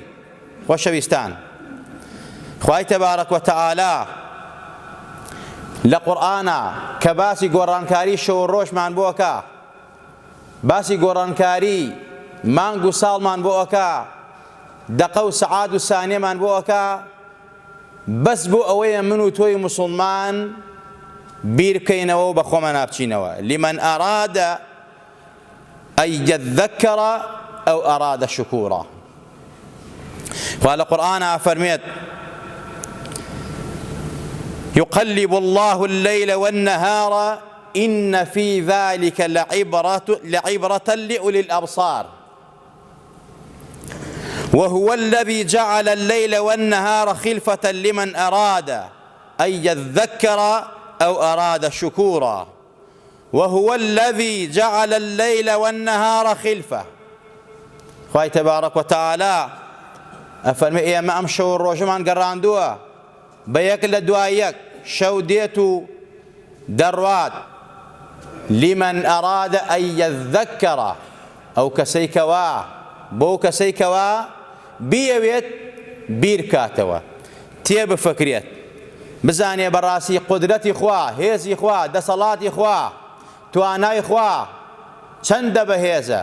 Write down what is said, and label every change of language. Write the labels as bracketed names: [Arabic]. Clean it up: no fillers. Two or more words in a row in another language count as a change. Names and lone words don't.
[Central Kurdish] خۆشەویستان، خوای [Arabic] تەبارەک و تەعالا [Central Kurdish] لە قورئانە کە باسی گۆڕانکاری شەو و ڕۆژمان بۆکە، باسی گۆڕانکاری مانگ و ساڵمان بۆکە، دەقە و سەعات و سانیەمان بۆکە، بەس بۆ ئەوەیە من و تۆی مسلمان بیر بکەینەوە و بە خۆمان نابچینەوە. [Arabic] لمن ئەراد ئەن یەذەکەڕ ئەو ئەراد شکوورا. [Central Kurdish] خوا لە قورئانە فەرمێت [Arabic] يقلب الله الليل والنهار إن في ذلك لعبرة لأولي الأبصار وهو الذي جعل الليل والنهار خلفة لمن أراد أن يذكر أو أراد شكورا وهو الذي جعل الليل والنهار خلفة. [Central Kurdish] خوای [Arabic] تبارك وتعالى [Central Kurdish] ئەفەرمێ ئێمە ئەم شەو و ڕۆژەمان گەڕاندووە بە یەک لە دوای یەک، شەو دێت و دەڕوات. [Arabic] لمن أراد أن يذكر، [Central Kurdish] ئەو کەسەی کەوا بۆ کەسەی کەوا بیەوێت بیر کاتەوە، تێبفکرێت، بزانێ بەڕاستی قودرەتی خوا، هێزی خوا، دەسەڵاتی خوا، توانای خوا چەندە بەهێزە.